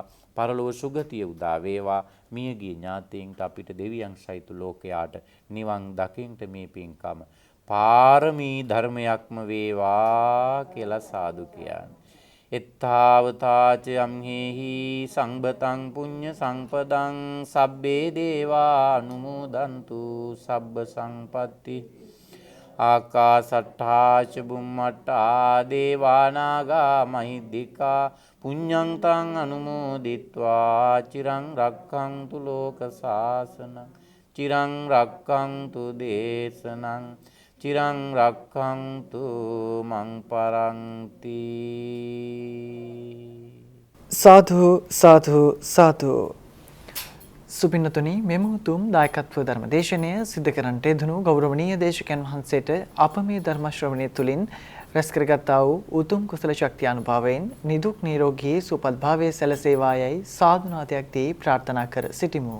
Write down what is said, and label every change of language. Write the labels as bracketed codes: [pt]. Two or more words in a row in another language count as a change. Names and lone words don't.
[si] පරලොව සුගතිය උදා වේවා. මියගිය ඥාතීන්ට අපිට දෙවියන් සහිත ලෝකයාට නිවන් දකින්ට මේ පින්කම පාරමී ධර්මයක්ම වේවා කියලා සාදු කියන්නේ. [pi] එත්තාවතාච යම්හෙහි සංබතං පුඤ්ඤ සංපදං සබ්බේ දේවා අනුමෝදන්තු සබ්බ සංපatti ආකාසට්ඨා ච බුම්මට්ඨා දේවානාගා මහිද්దికා පුඤ්ඤං තං අනුමෝදිත්වා චිරං රක්ඛන්තු ලෝක සාසනං චිරං රක්ඛන්තු දේශනං චිරං රක්ඛන්තු මං පරන්ති. [si] සාදු සාදු සාදු. සුපින්නතුනි මෙම උතුම් දායකත්ව ධර්ම දේශනය සිදු කරන්නට යෙදුණු ගෞරවනීය දේශකයන් වහන්සේට අප මේ ධර්ම ශ්‍රවණය තුළින් රැස් කරගත්තා වූ උතුම් කුසල ශක්තිය අනුභවයෙන් නිදුක් නිරෝගී සුවපත් භාවයේ සැලසේවායයි සාදුනාදයක් දී ප්‍රාර්ථනා කර සිටිමු.